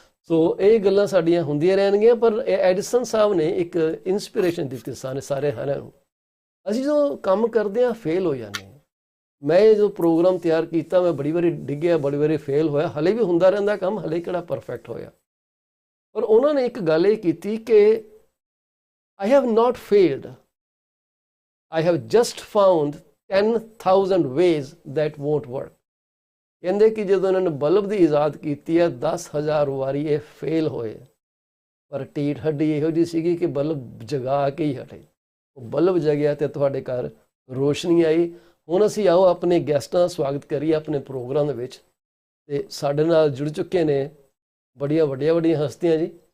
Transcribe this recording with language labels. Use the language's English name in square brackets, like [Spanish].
[Punjabi] ਸੋ ਇਹ ਗੱਲਾਂ ਸਾਡੀਆਂ ਹੁੰਦੀਆਂ ਰਹਿਣਗੀਆਂ, ਪਰ ਐਡੀਸਨ ਸਾਹਿਬ ਨੇ ਇੱਕ ਇਨਸਪੀਰੇਸ਼ਨ ਦਿੱਤੀ ਸਾਰੇ ਸਾਰਿਆਂ ਨੂੰ। ਅਸੀਂ ਜਦੋਂ ਕੰਮ ਕਰਦੇ ਹਾਂ ਫੇਲ ਹੋ ਜਾਂਦੇ ਹਾਂ। ਮੈਂ ਜੋ ਪ੍ਰੋਗਰਾਮ ਤਿਆਰ ਕੀਤਾ, ਮੈਂ ਬੜੀ ਵਾਰੀ ਡਿੱਗਿਆ, ਬੜੀ ਵਾਰੀ ਫੇਲ ਹੋਇਆ, ਹਲੇ ਵੀ ਹੁੰਦਾ ਰਹਿੰਦਾ ਕੰਮ, ਹਲੇ ਕਿਹੜਾ ਪਰਫੈਕਟ ਹੋਇਆ। ਪਰ ਉਹਨਾਂ ਨੇ ਇੱਕ ਗੱਲ ਇਹ ਕੀਤੀ ਕਿ [English] I have not failed. I have just found 10,000 ways that won't work. [Punjabi] ਕਹਿੰਦੇ ਕਿ ਜਦੋਂ ਉਹਨਾਂ ਨੇ ਬਲਬ ਦੀ ਈਜਾਦ ਕੀਤੀ ਹੈ 10,000 ਵਾਰੀ ਇਹ ਫੇਲ ਹੋਏ, ਪਰ ਢੀਠ ਹੱਡੀ ਇਹੋ ਜਿਹੀ ਸੀਗੀ ਕਿ ਬਲਬ ਜਗਾ ਕੇ ਹੀ ਹਟੇ। ਉਹ ਬਲਬ ਜਗਿਆ ਤੇ ਤੁਹਾਡੇ ਘਰ ਰੋਸ਼ਨੀ ਆਈ। ਹੁਣ ਅਸੀਂ ਆਓ ਆਪਣੇ ਗੈਸਟਾਂ ਦਾ ਸਵਾਗਤ ਕਰੀਏ ਆਪਣੇ ਪ੍ਰੋਗਰਾਮ ਦੇ ਵਿੱਚ, ਤੇ ਸਾਡੇ ਨਾਲ ਜੁੜ ਚੁੱਕੇ ਨੇ ਬੜੀਆਂ ਵੱਡੀਆਂ ਹਸਤੀਆਂ ਜੀ।